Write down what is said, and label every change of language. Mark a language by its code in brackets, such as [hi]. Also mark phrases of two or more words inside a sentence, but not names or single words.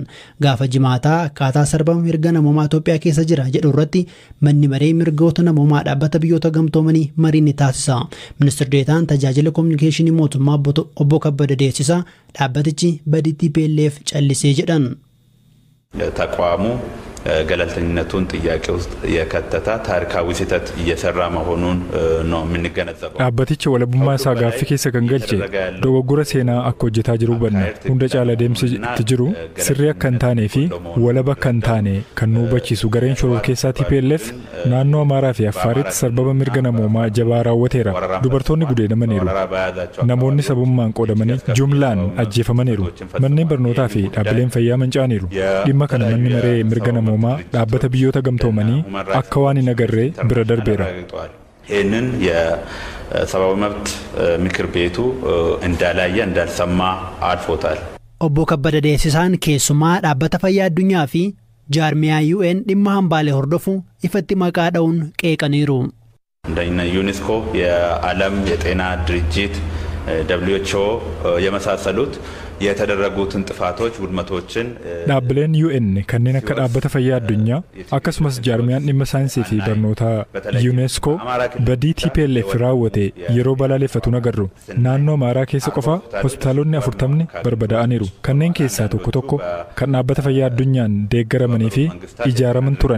[om] Gaafa jimaataa akkaataa sarbama mirga namummaa Itoophiyaa keessa jira jedhu irratti manni maree mirgoota namummaa dhaabbata biyyoota gamtoomanii marii ni taasisa. Ministeerri Deetaan tajaajila kominikeeshinii mootummaa obbo Kabbada Deessisaa dhaabbatichi badii TPLF callisee jedhan. [am] ተቋሙ ገለልተኝነቱን ጥያቄ ውስጥ የከተታ ታሪካዊ ስህተት እየሰራ መሆኑን ነው የምንገነዘበው። [om] dhaabbatichi walabummaa isaa gaaffii keessa kan galche dogoggora seenaa akka hojjetaa jiru hubanna. Hunda caala deemsitti jiru sirrii akka hin taanee fi walaba akka hin taane kan nu hubachiisu gareen shororkeessaa TPLF naannoo Amaaraa fi Affaaritti sarbama mirga namoomaa jabaa raawwateera. Dubartoonni gudeedamaniiru. Namoonni sabummaan qoodamanii jumlaan ajjeefamaniiru. Manneen barnootaa fi dhaabbileen fayyaa manca'aniiru. Dhimma kana manni maree mirga namoomaa dhaabbata biyyoota gamtoomanii akka waan hin agarree bira darbeera. [am] ይህንን የሰብአዊ መብት ምክር ቤቱ እንዳላየ እንዳልሰማ አልፎታል። [om] Obbo Kabbada Deessisaan keessumaa dhaabbata fayyaa addunyaa fi jaarmiyaa UN dhimma hambaalee hordofu ifatti maqaa dha'uun qeeqaniiru. [am] እንደ ዩኔስኮ የዓለም የጤና ድርጅት WHO የመሳሰሉት የተደረጉትን ጥፋቶች ውድመቶችን [om] dhaabbileen UN kanneen akka dhaabbata fayyaa addunyaa akkasumas jaarmiyaan dhimma saayinsii fi barnoota UNESCO badii TPLF raawwate yeroo balaaleffatu nagarru. Naannoo Amaaraa keessa qofa hospitaalonni 40 barbadaa'aniiru. Kanneen keessaa tokko kan dhaabbata fayyaa addunyaan deeggaramanii fi ijaaraman turan.